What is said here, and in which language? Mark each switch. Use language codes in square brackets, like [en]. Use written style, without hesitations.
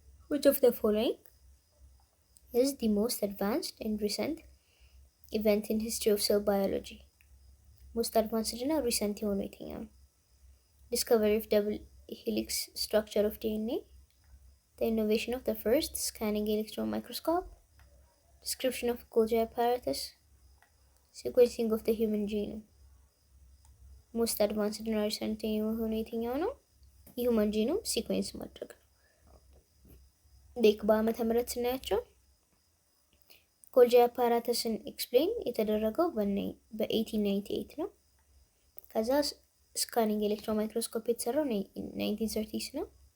[en] Which of the following is the most advanced and recent event in history of cell biology? [am] ሞስት አድቫንስድ እና ሪሰንት የሆነው የትኛው ነው? [en] ዲስከቨሪ ኦፍ ደብል ሄሊክስ ስትራክቸር ኦፍ ዲኤንኤ፣ the innovation of the first scanning electron microscope, description of Golgi apparatus, sequencing of the human genome። [am] ሞስት አድቫንስድ እና ሪሰንት የሆነው የትኛው ነው? የሁማን ጂኖም ሲኩዌንስ ማድረግ ነው። ዴክ በዓመተ ምህረት ስናያቸው ጎልጂ አፓራተስን ኤክስፕሌን የተደረገው በ1898 ነው። ከዛ ስካኒንግ ኤሌክትሮን ማይክሮስኮፕ የተሰራው 1930s ነው።